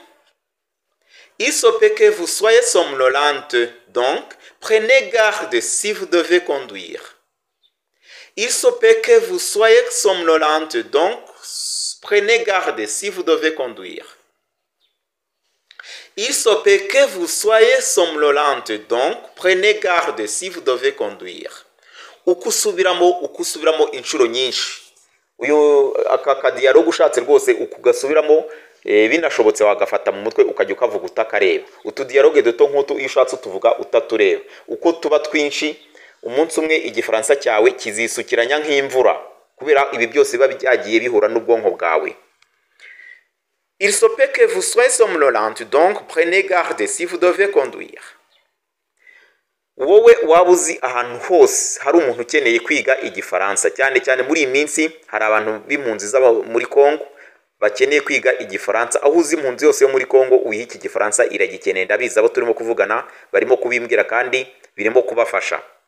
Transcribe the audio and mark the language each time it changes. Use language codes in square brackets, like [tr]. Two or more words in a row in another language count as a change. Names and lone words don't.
[fr] Il se peut que vous soyez somnolente, donc prenez garde si vous devez conduire. Il se peut que vous soyez somnolente, donc prenez garde si vous devez conduire. Il se peut que vous soyez somnolente, donc prenez garde si vous devez conduire. [rn] Ukusubiramo inshuro nyinshi. Uyu aka dialogue ushatse rwose ukugasubiramo binashobotse wagafata mu mutwe ukajya ukavuga utakareba. Utu dialogue duto nk'utu iyo ushatse utuvuga utatureba. Uko tuba twinshi umunsi umwe igifaransa cyawe kizisukiranya nk'imvura, kubera ibi byose biba byagiye bihura n'ubwonko bwawe. [fr] Il se peut que vous soyez somnolente, donc prenez garde si vous devez conduire. [rn] Wowe wabuzi ahantu hose hari umuntu ukeneye kwiga igifaransa, cyane cyane muri iyi minsi hari abantu b'impunzi z'aba muri Kongo bakeneye kwiga igifaransa. Aho uzi impunzi yose yo muri Kongo uyiha iki gifaransa iragikeneye, ndabizi abo turimo kuvugana barimo kubimbwira kandi birimo kubafasha.